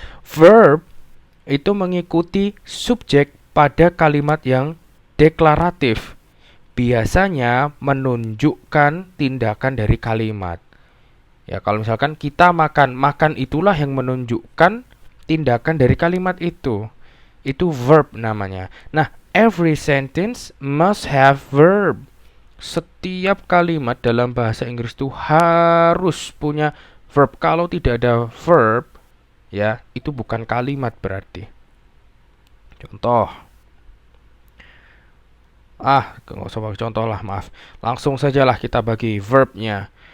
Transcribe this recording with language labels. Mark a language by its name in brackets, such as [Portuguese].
[Indonesian] Verb itu mengikuti subjek pada kalimat yang deklaratif. Biasanya menunjukkan tindakan dari kalimat. Ya, kalau misalkan kita makan, makan itulah yang menunjukkan tindakan dari kalimat itu. Itu verb namanya. [English] Nah, every sentence must have verb. [Indonesian] Setiap kalimat dalam bahasa Inggris itu harus punya verb. Kalau tidak ada verb, ya, itu bukan kalimat berarti. Contoh. Nggak usah pakai contoh lah, maaf. Langsung sajalah kita bagi verbnya.